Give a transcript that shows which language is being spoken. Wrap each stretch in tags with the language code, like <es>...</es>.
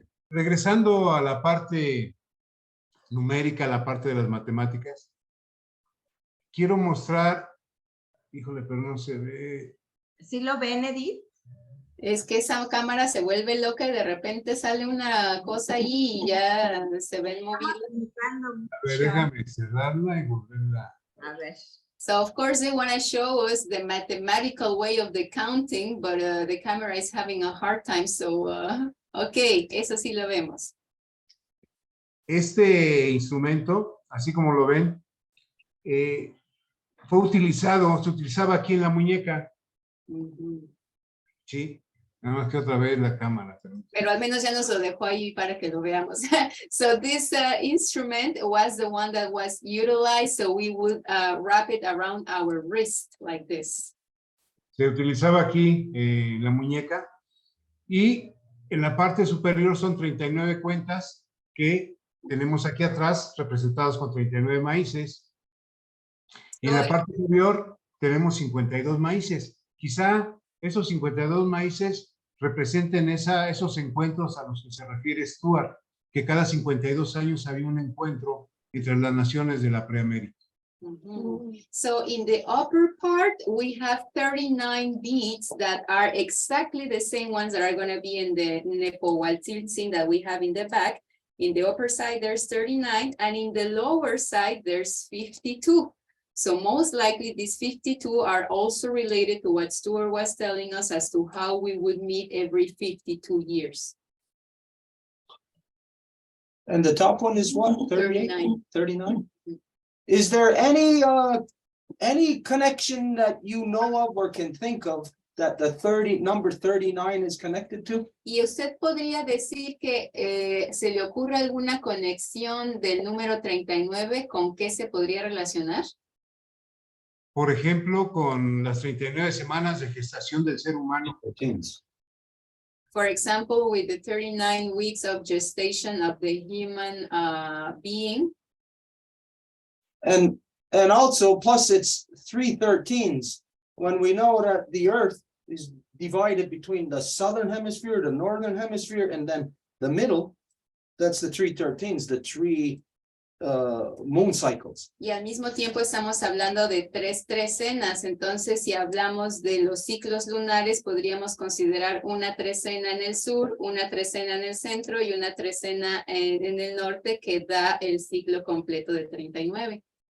<es>Regresando a la parte numérica, la parte de las matemáticas, quiero mostrar, híjole, pero no se ve. ¿Sí lo ven, Edith? Es que esa cámara se vuelve loca y de repente sale una cosa ahí y ya se ven movidos. A ver, déjame cerrarla y volverla. A ver.</es> <en>So of course they want to show us the mathematical way of the counting, but the camera is having a hard time.</en> <es>So, okay, eso sí lo vemos. Este instrumento, así como lo ven, se utilizaba aquí en la muñeca. Sí, nada más que otra vez la cámara. Pero al menos ya nos lo dejó ahí para que lo veamos.</es> <en>So this instrument was the one that was utilized, so we would wrap it around our wrist like this.</en> <es>Se utilizaba aquí en la muñeca y en la parte superior son 39 cuentas que tenemos aquí atrás representados con 39 maíces. Y en la parte superior tenemos 52 maíces. Quizá esos 52 maíces representen esos encuentros a los que se refiere Stuart, que cada 52 años había un encuentro entre las naciones de la Preamérica.</es> <en>So in the upper part, we have 39 beads that are exactly the same ones that are going to be in the Nepohualtzin that we have in the back. In the upper side, there's 39, and in the lower side, there's 52. So most likely these 52 are also related to what Stuart was telling us as to how we would meet every 52 years. And the top one is what? 39. 39. Is there any connection that you know of or can think of that the number 39 is connected to?</en> <es>¿Y usted podría decir que se le ocurre alguna conexión del número 39 con qué se podría relacionar? Por ejemplo, con las 39 semanas de gestación del ser humano.</es> <en>For example, with the 39 weeks of gestation of the human being. And also, plus it's 3/13s, when we know that the Earth is divided between the southern hemisphere, the northern hemisphere, and then the middle. That's the 3/13s, the three moon cycles.</en> <es>Y al mismo tiempo estamos hablando de 3 trecenas, entonces si hablamos de los ciclos lunares, podríamos considerar una trecena en el sur, una trecena en el centro y una trecena en el norte, que da el ciclo completo de 39.</es>